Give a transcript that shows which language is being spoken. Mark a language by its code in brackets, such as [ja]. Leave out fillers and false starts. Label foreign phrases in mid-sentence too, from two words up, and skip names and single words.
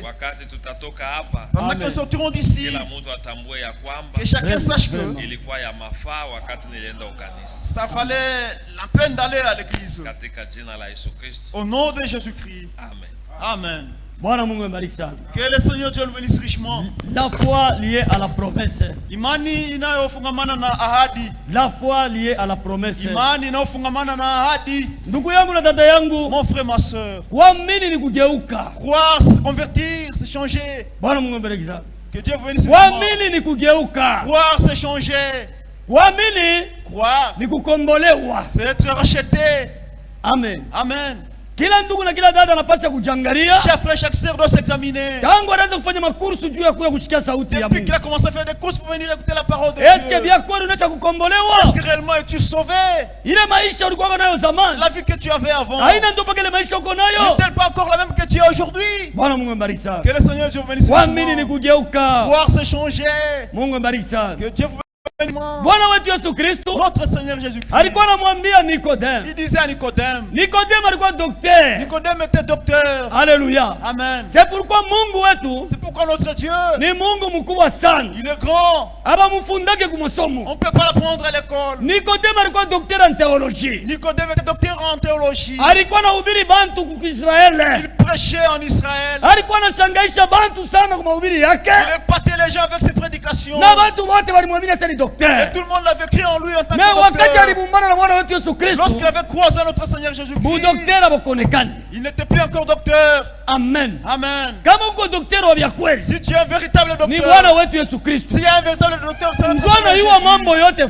[fr] Pendant que nous sortirons d'ici, que chacun sache que ça valait la peine d'aller à l'église. Au nom de Jésus-Christ. Amen. Amen. Que le Seigneur Dieu nous bénisse richement. La foi liée à la promesse. [sw] Imani inayofungamana na ahadi. [fr] La foi liée à la promesse. [sw] Imani inayofungamana na ahadi. Ndugu yangu na dada yangu. [fr] Mon frère, ma soeur. [sw] Kuamini ni kugeuka. [fr] Croire, se convertir, se changer. Que Dieu vous bénisse richement. [sw] Kuamini ni kugeuka. [fr] Croire, se changer. [sw] Kuamini. [fr] Croire. [sw] Ni kukombolewa. [fr] C'est être racheté. Amen. Amen. [sw] Kila ndugu na kila dada anapaswa kujiangalia. [fr] Chaque frère, chaque sœur doit s'examiner. [sw] Tangu anaanza kufanya makursu juu ya kusikia sauti ya Mungu. [fr] Depuis qu'il a commencé à faire des courses pour venir écouter la parole de Dieu. Est-ce que bien [sw] kweli unaacha kukombolewa? [fr] Est-ce que réellement es-tu sauvé? [sw] Ile maisha ulikuwa nayo zamani. [fr] La vie que tu avais avant. [sw] Haina ndio pale maisha uko nayo. [fr] N'est-elle pas encore la même que tu as aujourd'hui? [sw] Bwana Mungu mbariki sana. [fr] Que le Seigneur Dieu vous bénisse. [sw] Kuamini ni kugeuka. [fr] Voir se changer. [sw] Mungu mbariki sana. [fr] Que Dieu vous [sw] Bwana wetu Yesu Kristo, [fr] notre Seigneur Jésus-Christ, [sw] alikuwa anamwambia Nikodem. [fr] Il disait à Nicodème. [sw] Nikodem alikuwa docteur. [fr] Nicodème était docteur. Alléluia. Amen. C'est pourquoi [sw] Mungu wetu, [fr] c'est pourquoi notre Dieu, [sw] ni Mungu mkubwa sana. [fr] Il est grand. [sw] Aba mfundake kumasomo. [fr] On peut pas l'apprendre à l'école. [sw] Nikodem alikuwa [fr] docteur en théologie. Nicodème était docteur en théologie. [sw] Alikuwa anahubiri bantu kwa Israeli. [fr] Il prêchait en Israël. [sw] Alikuwa anashangaisha bantu sana kwa mahubiri yake. [fr] Il épatait les gens avec ses prédications. [sw] Na bantu wote walimwamini sana docteur. [fr] Et tout le monde l'avait cru en lui en tant que docteur. Lorsqu'il avait croisé notre Seigneur Jésus-Christ, il n'était plus encore docteur. Amen. Amen. Si tu es un véritable docteur, s'il y a un véritable docteur, c'est notre Seigneur Jésus.